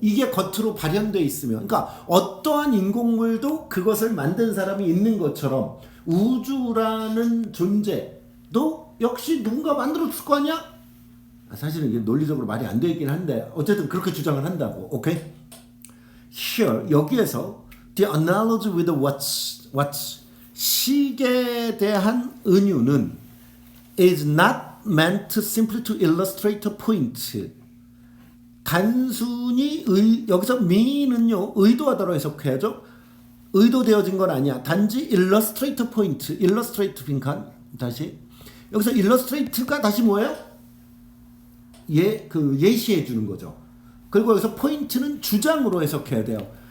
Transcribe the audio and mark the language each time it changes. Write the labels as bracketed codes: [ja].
[ko] 이게 겉으로 발현되어 있으면 그러니까 어떠한 인공물도 그것을 만든 사람이 있는 것처럼 우주라는 존재도 역시 누군가 만들었을 거 아니야? 사실은 이게 논리적으로 말이 안 되어 있긴 한데 어쨌든 그렇게 주장을 한다고. 오케이? [en] Here [ko] 여기에서 [en] the analogy with the watch [ko] 시계에 대한 은유는 [en] is not meant simply to illustrate a point. [ko] 단순히 여기서 mean은요 의도하다로 해석해야죠. 의도되어진 건 아니야. 단지 [en] illustrate point, [ko] illustrate 빈칸 다시 여기서 illustrate가 다시 뭐예요? 예시해 주는 거죠. 그리고 여기서 포인트는 주장으로 해석해야 돼요.